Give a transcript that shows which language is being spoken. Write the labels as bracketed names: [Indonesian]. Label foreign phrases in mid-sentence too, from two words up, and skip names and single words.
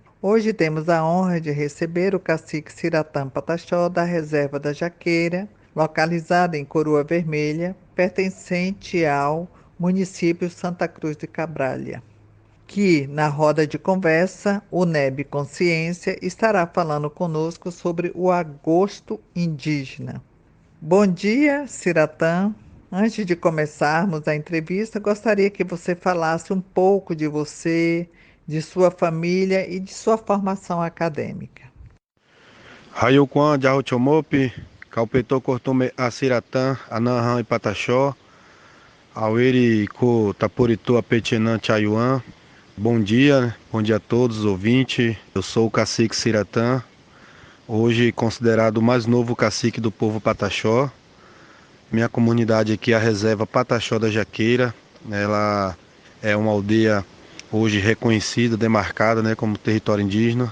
[Portuguese] Hoje temos a honra de receber o cacique Ciratã Pataxó, da Reserva da Jaqueira, localizada em Coroa Vermelha, pertencente ao município Santa Cruz de Cabralha, que, na roda de conversa, UNEB Consciência estará falando conosco sobre o agosto indígena. Bom dia, Ciratã. Antes de começarmos a entrevista, gostaria que você falasse um pouco de você, de sua família e de sua formação acadêmica. [Pataxó Hã-Ha-Hãe] Rayuquan, Jahuchomopi, Calpetô, Cortome, Aciratã, Anahã e Pataxó, Aueri, Co, Taporitu, Apetinan, Chayuan. [Portuguese] Bom dia a todos os ouvintes. Eu sou o cacique Ciratã, hoje considerado o mais novo cacique do povo Pataxó. Minha comunidade aqui é a Reserva Pataxó da Jaqueira. Ela é uma aldeia hoje reconhecida, demarcada, como território indígena.